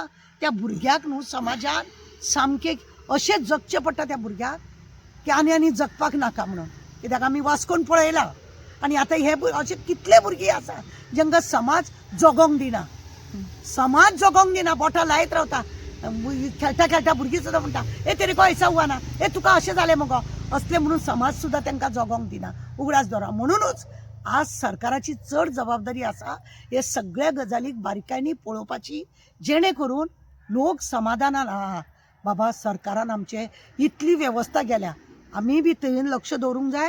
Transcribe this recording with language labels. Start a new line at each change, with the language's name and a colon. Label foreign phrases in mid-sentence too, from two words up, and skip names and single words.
Konkani: त्या भुरग्याक न्हू समाजान सामकें अशें जगचें पडटा त्या भुरग्याक की आनी जगपाक नाका म्हणून. कित्याक आमी वास्कोन पळयलां आनी आतां हे अशे कितले भुरगीं आसा जांकां समाज जगोंक दिना. समाज जगोंक दिना, बोटां लायत रावता. खेळटा खेळटा भुरगीं सुद्दां म्हणटा
Hindi: ए तेरे को ऐसा हुआ ना,
Konkani: ए तुका अशें जालें मगो, असलें म्हणून समाज सुद्दां तांकां जगोंक दिना, उगडास दवरा. म्हणूनच आज सरकाराची चड जबाबदारी आसा हे सगळ्या गजालीक बारीकायेनी पळोवपाची, जेणे करून लोक समाधानान आहा बाबा सरकारान आमचे इतली वेवस्था केल्या, आमी बी थंय लक्ष दवरूंक जाय.